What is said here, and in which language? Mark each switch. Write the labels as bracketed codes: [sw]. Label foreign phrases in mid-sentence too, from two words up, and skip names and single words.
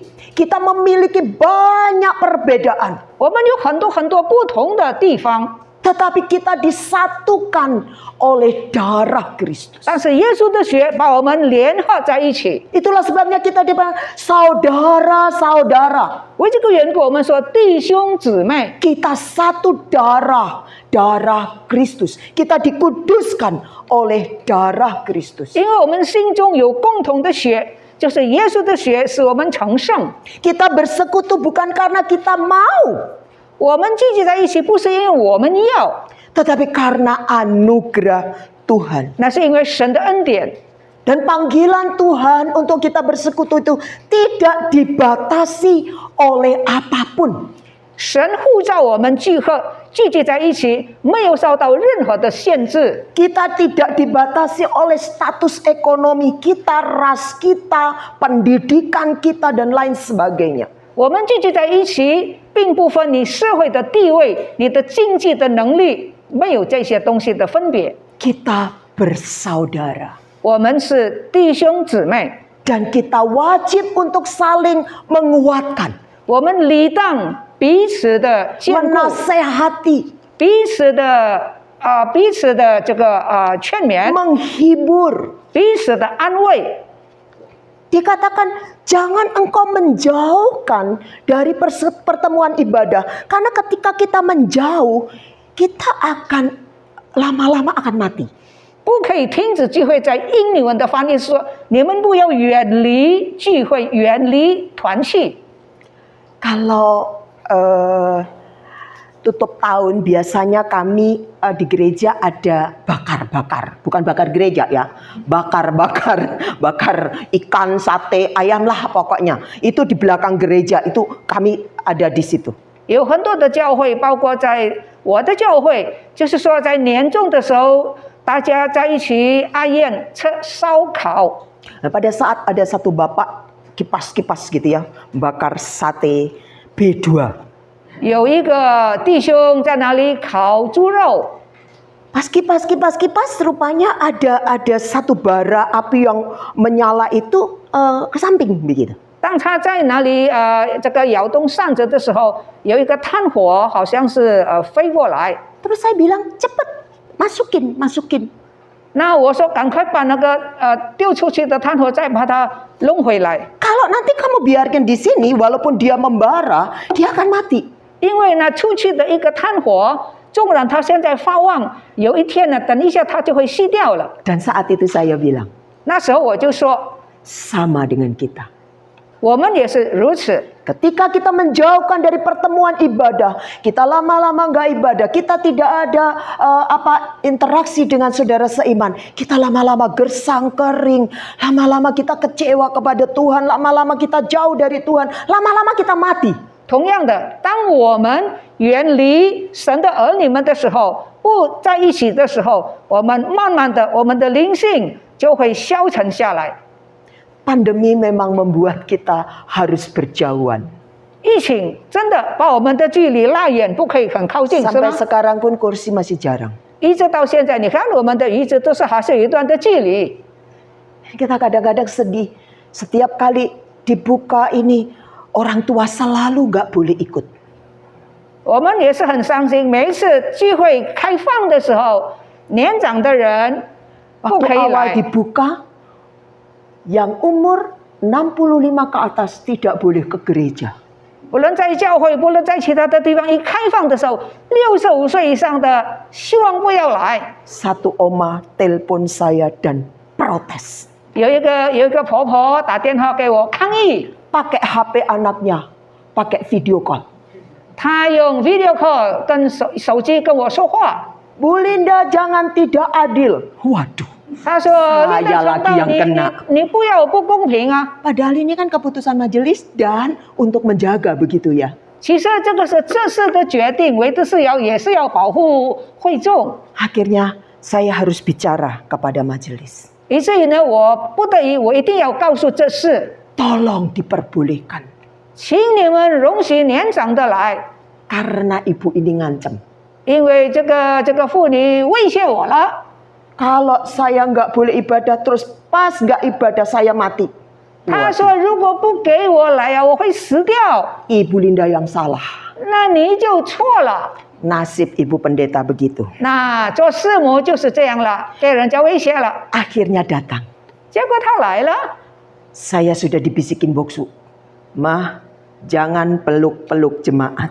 [id] Kita memiliki banyak perbedaan. [zh] 我们有很多很多不同的地方， [id] Tetapi kita disatukan oleh darah Kristus. [zh] 但是耶稣的血把我们联合在一起。 [id] Itulah sebabnya kita dibilang saudara-saudara. [zh] 为这个缘故，我们说弟兄姊妹， [id] Kita satu darah, darah Kristus. Kita dikuduskan oleh darah Kristus. [zh] 因为我们心中有共同的血，就是耶稣的血使我们成圣。 [id] Kita bersekutu bukan karena kita mau, [zh] 我们聚集在一起，不是因为我们要， [id] tetapi karena anugerah Tuhan. [zh] 那是因为神的恩典。 [id] Dan panggilan Tuhan untuk kita bersekutu itu tidak dibatasi oleh apapun. [zh] 神呼召我们聚集在一起，没有受到任何的限制。 [id] Kita tidak dibatasi oleh status ekonomi kita, ras kita, pendidikan kita, dan lain sebagainya. [zh] 我们聚集在一起，并不分你社会的地位、你的经济的能力，没有这些东西的分别。 [id] Kita bersaudara. [zh] 我们是弟兄姊妹， [id] Dan kita wajib untuk saling menguatkan, [zh] 我们理当彼此的坚固， [id] menasehati, [zh] 彼此的这个劝勉， [id] menghibur. [zh] 彼此的安慰。 [id] Dikatakan jangan engkau menjauhkan dari pertemuan ibadah. Karena ketika kita menjauh, kita akan lama-lama akan mati. [zh] 不可以停止聚会，在英语文的翻译说，你们不要远离聚会，远离团契。 [id] Kalau tutup tahun biasanya kami di gereja ada bakar-bakar, bukan bakar gereja ya, bakar ikan, sate, ayam lah pokoknya. Itu di belakang gereja, itu kami ada di situ. [zh] 有很多的教会，包括在我的教会，就是说在年终的时候，大家在一起爱宴、吃烧烤。 [id] Nah, pada saat ada satu bapak kipas-kipas gitu ya, bakar sate B2. [zh] 有一个弟兄在那里烤猪肉， [id] Pas kipas, rupanya ada satu bara api yang menyala itu ke samping begitu. [zh] 当他在那里这个窑洞上着的时候，有一个炭火好像是飞过来。 [id] Terus saya bilang, cepet masukin. [zh] 那我说赶快把那个丢出去的炭火再把它弄回来， [id] Kalau nanti kamu biarkan di sini, walaupun dia membara, dia akan mati. [zh] 因为呢出去的一个炭火，纵然它现在发旺，有一天呢，等一下它就会熄掉了。 [id] Dan saat itu saya bilang, [zh] 那时候我就说， [id] sama dengan kita. [zh] 我们也是如此。 [id] Ketika kita menjauhkan dari pertemuan ibadah, kita lama-lama nggak ibadah, kita tidak ada interaksi dengan saudara seiman, kita lama-lama gersang kering, lama-lama kita kecewa kepada Tuhan, lama-lama kita jauh dari Tuhan, lama-lama kita mati. [zh] 同样的，当我们远离神的儿女们的时候，不在一起的时候，我们慢慢的，我们的灵性就会消沉下来。 [id] Pandemi memang membuat kita harus berjauhan. [zh] 疫情真的把我们的距离拉远，不可以很靠近，是 [id] Sampai [zh] 吗？ [id] sekarang pun kursi masih jarang. [zh] 一直到现在，你看我们的椅子都是还是有一段的距离。 [id] Kita kadang-kadang sedih. Setiap kali dibuka ini, orang tua selalu nggak boleh ikut. [zh] 我们也是很伤心，每一次聚会开放的时候，年长的人不 [id] Waktu [zh] 可以 [id] awal [zh] 来。 [id] dibuka, yang umur 65 ke atas tidak boleh ke gereja. [zh] 不论在教会，不论在其他的地方，一开放的时候，65岁以上的希望不要来。 [id] Satu oma telepon saya dan protes. [zh] 有一个婆婆打电话给我抗议， [id] Pakai HP anaknya, pakai [en] video call. [zh] 她用 [en] video call [zh] 跟手机跟我说话。 [id] Bu Linda jangan tidak adil. Waduh. [zh] 她说：“ [id] Saya [zh] 那 [id] lagi yang kena. [zh] 你不要不公平啊！ [id] Padahal ini kan keputusan majelis dan untuk menjaga begitu ya. [zh] 其实这个是这次的决定，唯独是也是要保护会众。 [id] Akhirnya saya harus bicara kepada majelis. [zh] 以至于呢，我不得已，我一定要告诉这事， [id] Tolong diperbolehkan. [zh] 请你们容许年长的来， [id] Karena ibu ini ngancam. [zh] 因为这个妇女威胁我了。 [id] Kalau saya nggak boleh ibadah terus pas nggak ibadah saya mati. [zh] 她说：“如果不给我来啊，我会死掉。 [id] Ibu Linda yang salah. [zh] 那你就错了。 [id] Nasib ibu pendeta begitu. [zh] 那做师母就是这样了，被人家威胁了。 [id] Akhirnya datang. [zh] 结果她来了， [id] Saya sudah dibisikin boksu. Mah, jangan peluk-peluk jemaat.